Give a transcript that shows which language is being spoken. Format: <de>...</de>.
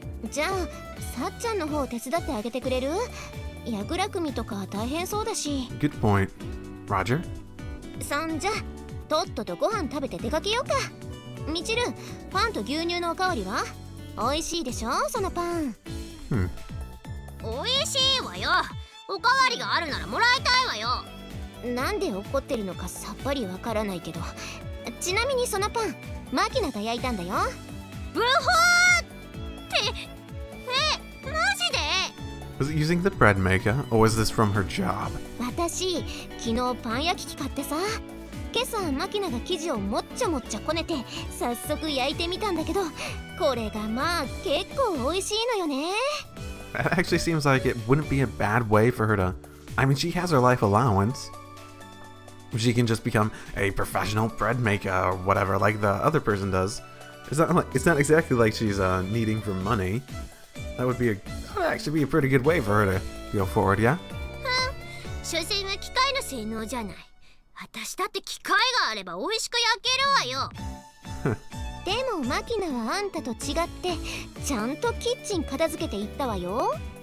<ja>じゃあ、さっちゃんの方手伝ってあげてくれる？櫓組とか大変そうだし。</ja> <en>Good point. Roger?</en> <ja>そんじゃ、とっととご飯食べて出かけようか。みちる、パンと牛乳のおかわりは？美味しいでしょ、そのパン。美味しいわよ。おかわりがあるならもらいたいわよ。なんで怒ってるのかさっぱりわからないけど、ちなみにそのパンマキナが焼いたんだよ。ブホーって、マジで？</ja> <en>Was it using the bread maker, or was this from her job?</en> <ja>私、昨日パン焼き器買ってさ、今朝マキナが生地をもっちゃもっちゃこねて早速焼いてみたんだけど、これがまあ結構美味しいのよね。</ja> <en>That actually seems like it wouldn't be a bad way for her to... I mean, she has her life allowance. She can just become a professional bread maker or whatever, like the other person does. It's not exactly like she's needing for money. That would actually be a pretty good way for her to go forward, yeah?</en> <ja>所詮は機械の性能じゃない。私だって機械があれば美味しく焼けるわよ。でもマキナはあんたと違ってちゃんとキッチン片付けていったわよ。</ja>